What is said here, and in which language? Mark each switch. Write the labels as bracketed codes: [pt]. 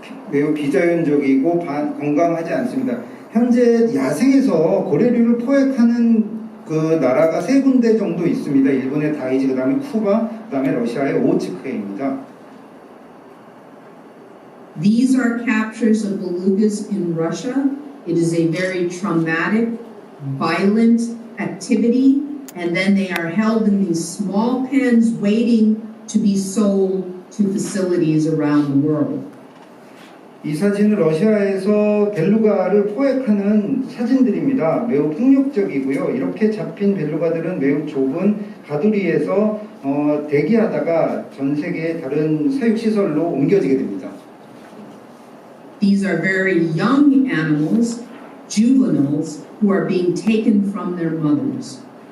[ko] 매우 비자연적이고 건강하지 않습니다. 현재 야생에서 고래류를 포획하는 그 나라가 세 군데 정도 있습니다. 일본의 다이지, 그다음에 쿠바, 그다음에 러시아의 오호츠크해입니다. [en] These are captures of belugas in Russia. It is a very traumatic, violent activity, and then they are held in these small pens waiting to be sold to facilities around the world. [ko] 이 사진은 러시아에서 벨루가를 포획하는 사진들입니다. 매우 폭력적이고요. 이렇게 잡힌 벨루가들은 매우 좁은 가두리에서 대기하다가 전 세계의 다른 사육시설로 옮겨지게 됩니다. [en] These are very young animals, juveniles, who are being taken from their mothers.